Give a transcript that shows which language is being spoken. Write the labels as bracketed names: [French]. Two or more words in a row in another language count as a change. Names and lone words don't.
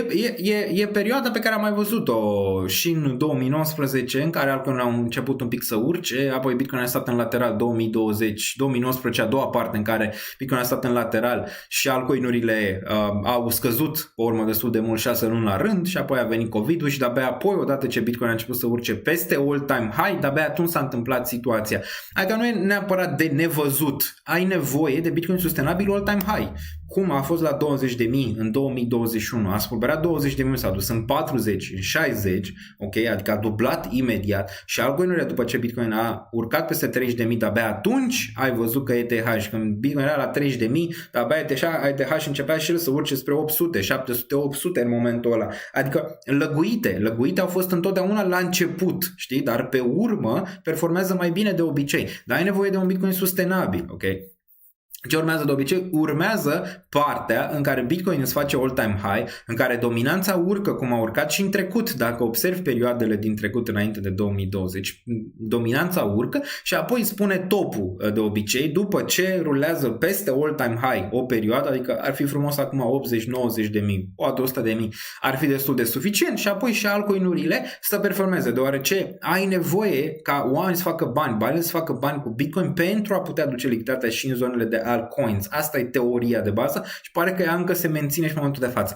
[Romanian] E perioada pe care am mai văzut-o și în 2019, în care altcoin-urile au început un pic să urce, apoi Bitcoin a stat în lateral 2019, a doua parte în care Bitcoin a stat în lateral și altcoin-urile au scăzut pe urmă destul de mult 6 luni la rând și apoi a venit COVID-ul și de-abia apoi, odată ce Bitcoin a început să urce peste [English] all-time high, [Romanian] de-abia atunci s-a întâmplat situația. Adică nu e neapărat de nevăzut, ai nevoie de Bitcoin sustenabil [English] all-time high. [Romanian] Cum a fost la 20.000 în 2021, a spulberat 20.000, s-a dus în 40, în 60, ok, adică a dublat imediat și altcoin-urile după ce Bitcoin a urcat peste 30.000, de-abia atunci ai văzut că ETH, când Bitcoin era la 30.000, de-abia ETH începea și el să urce spre 800, 700, 800 în momentul ăla. Adică lăguite au fost întotdeauna la început, știi, dar pe urmă performează mai bine de obicei. Dar ai nevoie de un Bitcoin sustenabil, ok? Ce urmează de obicei? Urmează partea în care Bitcoin îți face [English] all-time high, [Romanian] în care dominanța urcă cum a urcat și în trecut. Dacă observi perioadele din trecut înainte de 2020, dominanța urcă și apoi spune topul de obicei după ce rulează peste [English] all-time high [Romanian] o perioadă, adică ar fi frumos acum 80-90 de mii, poate 100 de mii, ar fi destul de suficient și apoi și altcoin-urile să performeze, deoarece ai nevoie ca oamenii să facă bani să facă bani cu Bitcoin pentru a putea duce lichiditatea și în zonele de altcoins. Asta e teoria de bază și pare că ea încă se menține și în momentul de față.